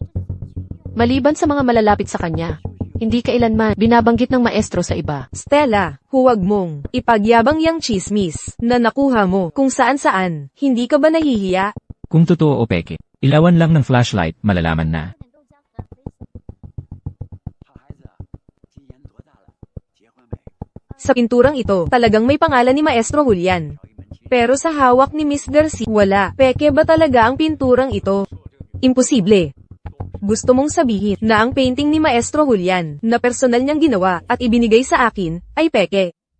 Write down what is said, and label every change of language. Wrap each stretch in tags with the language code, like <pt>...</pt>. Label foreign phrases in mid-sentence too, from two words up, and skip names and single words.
<tl>Maliban sa mga malalapit sa kanya, hindi kailanman binabanggit ng maestro sa iba. Stella, huwag mong ipagyabang yang chismis na nakuha mo kung saan-saan. Hindi ka ba nahihiya? Kung totoo o peke, ilawan lang ng flashlight, malalaman na.</tl> <zh>好孩子，今年多大了？结婚没？</zh> <tl>Sa pinturang ito, talagang may pangalan ni Maestro Julian. Pero sa hawak ni Miss Garcia, wala. Peke ba talaga ang pinturang ito? Imposible. Gusto mong sabihin na ang painting ni Maestro Julian na personal niyang ginawa at ibinigay sa akin ay peke.</tl>